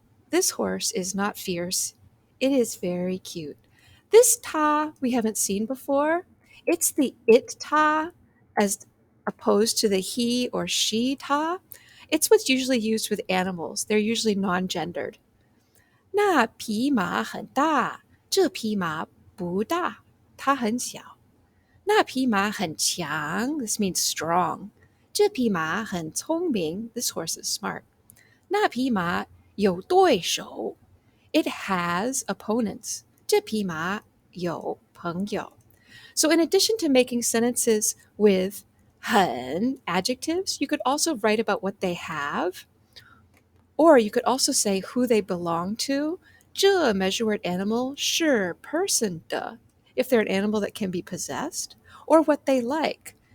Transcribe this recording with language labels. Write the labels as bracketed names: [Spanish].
[English] This horse is not fierce. It is very cute. This ta we haven't seen before. It's the it ta as opposed to the he or she ta. It's what's usually used with animals. They're usually non-gendered. [Chinese] 那匹马很大，这匹马不大，它很小。那匹马很强, [English] this means strong. [Chinese] 这匹马很聪明, [English] this horse is smart. [Chinese] 那匹马有对手, [English] it has opponents. [Chinese] 这匹马有朋友. [English] So, in addition to making sentences with 很 adjectives, you could also write about what they have, or you could also say who they belong to. 这 measure word animal 是 person 的 if they're an animal that can be possessed, or what they like.